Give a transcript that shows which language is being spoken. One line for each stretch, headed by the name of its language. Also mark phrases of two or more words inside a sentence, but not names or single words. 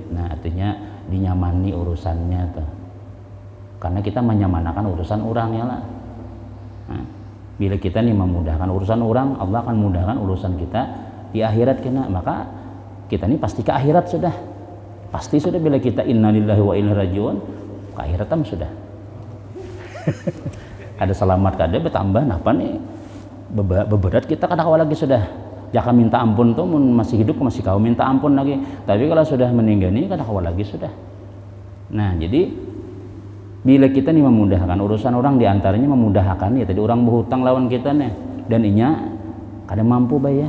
Banjar: Nah artinya dinyamani urusannya tuh karena kita menyamanakan urusan orang ya lah. Nah, bila kita nih memudahkan urusan orang, Allah akan mudahkan urusan kita di akhirat kena. Maka kita nih pasti ke akhirat sudah. Pasti sudah bila kita
Arabic: إنا لله وإنا إليه راجعون
Banjar: ke akhirat sudah. Ada selamat kada bertambah apa nih beberat kita kada kawal lagi sudah. Jaka minta ampun tuh masih hidup masih kau minta ampun lagi. Tapi kalau sudah meninggal nih kada kawal lagi sudah. Nah, jadi bila kita nih memudahkan urusan orang diantaranya memudahkan ya tadi orang berhutang lawan kita nih dan inya kada mampu bayar.